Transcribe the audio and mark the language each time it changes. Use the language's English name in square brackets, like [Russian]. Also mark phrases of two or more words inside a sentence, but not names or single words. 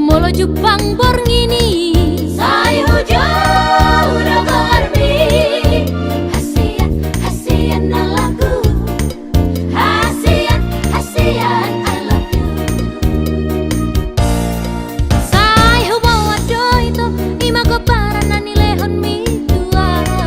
[Batak Toba] Jepang borngini sai hujung dogarmi hasian na lagu hasian [English] I love you [Batak Toba] sai hubawa doito ima ko para na nilehon mi tua